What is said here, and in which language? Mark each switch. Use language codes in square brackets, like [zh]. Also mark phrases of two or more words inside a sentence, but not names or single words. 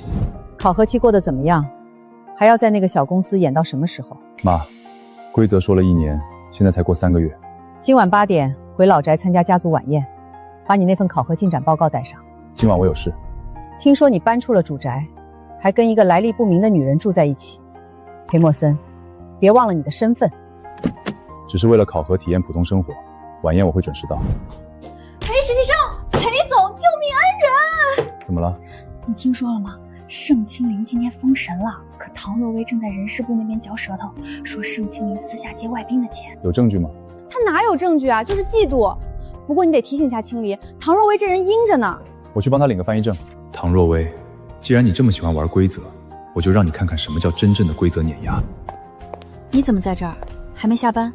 [zh] 考核期過得怎麼樣？還要在那個小公司演到什麼時候？媽，規則說了1年，現在才過3個月。今晚8點回老宅參加家族晚宴，把你那份考核進展報告帶上。今晚我有事。聽說你搬出了主宅，還跟一個來歷不明的女人住在一起。裴默森，別忘了你的身份。只是為了考核體驗普通生活，晚宴我會準時到。裴實習生，裴總，救命恩人！怎麼了？你聽說了嗎？盛青林今天封神了，可唐若薇正在人事部那邊嚼舌頭，說盛青林私下借外賓的錢。有證據嗎？他哪有證據啊？就是嫉妒。不過你得提醒一下青离，唐若薇這人陰着呢。我去幫他領個翻譯證。唐若薇，既然你這麼喜歡玩規則，我就讓你看看什麼叫真正的規則碾壓。你怎麼在這兒？還沒下班？